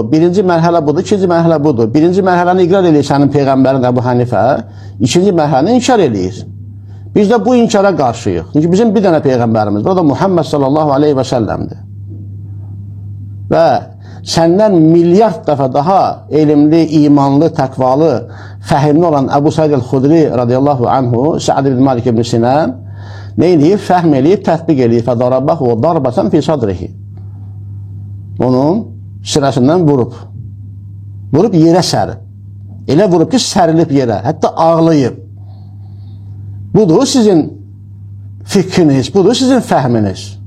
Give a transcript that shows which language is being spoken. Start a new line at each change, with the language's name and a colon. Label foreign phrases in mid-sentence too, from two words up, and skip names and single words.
Azerbaijani: Birinci mərhələ budur, ikinci mərhələ budur. Birinci mərhələni iqrar eləyir sənin Peyğəmbərin Əbu Hanifə, ikinci mərhələni inkar eləyir. Biz də bu inkara qarşıyıq. Çünki bizim bir dənə Peyğəmbərimiz var, o da Muhammed
Arabic: صلى الله عليه وسلم.
Azerbaijani: Və səndən milyard dəfə daha elmli, imanlı, təqvalı, fəhimli olan Əbu Said el-Xudri
Arabic: رضي الله عنه,
Azerbaijani: Sa'd ibn Malik ibn Sinan, nə eləyib? Fəhm eləyib, tətbiq eləyib.
Arabic: فضربه ضربة في صدره.
Azerbaijani: Onun sinəsindən vurub. Vurub yerə sərib. Elə vurub ki, sərilib yerə. Hətta ağlayıb. Budur sizin fikriniz, budur sizin fəhminiz.